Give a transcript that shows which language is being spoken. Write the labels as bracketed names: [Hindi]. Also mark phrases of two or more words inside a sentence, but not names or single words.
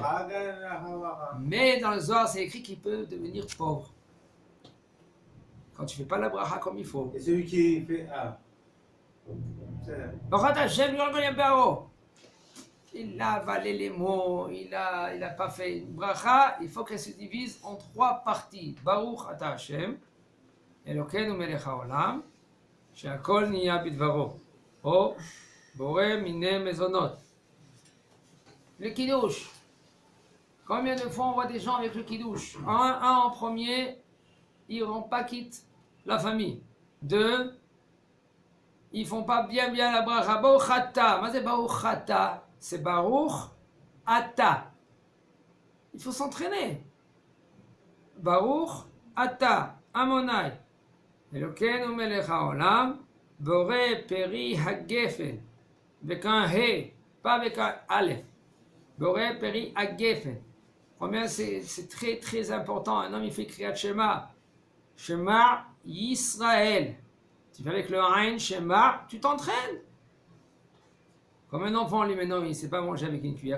[French] Mais dans le Zohar, c'est écrit qu'il peut devenir pauvre. Quand tu ne fais pas la bracha comme il faut. Et celui qui fait... Il a avalé les mots, il a pas fait une bracha, il faut qu'elle se divise en 3 parties. [Hebrew] ברוך אתה השם, אלוקינו מלך העולם, שהכל נהיה בדברו, או בורא מיני מזונות. [French] Le kiddush. Combien de fois on voit des gens avec le kiddush? Un en premier, ils ne rendent pas quitte la famille. 2, ils font pas bien la bracha. Bauchata. Mais c'est bauchata. c'est [Hebrew] ברוך אתה. [French] Il faut s'entraîner. [Hebrew] ברוך אתה, אדוני. אלוקינו מלך העולם, בורא פרי הגפן. [French] Avec un He, pas avec un Aleph. [Hebrew] בורא פרי הגפן. [French] Première, c'est très très important. Un homme, il fait [Hebrew] קריאת שמע. שמע ישראל. [French] Tu fais avec le Ain, Shema, tu t'entraînes. Comme un enfant, lui maintenant, il ne sait pas manger avec une cuillère.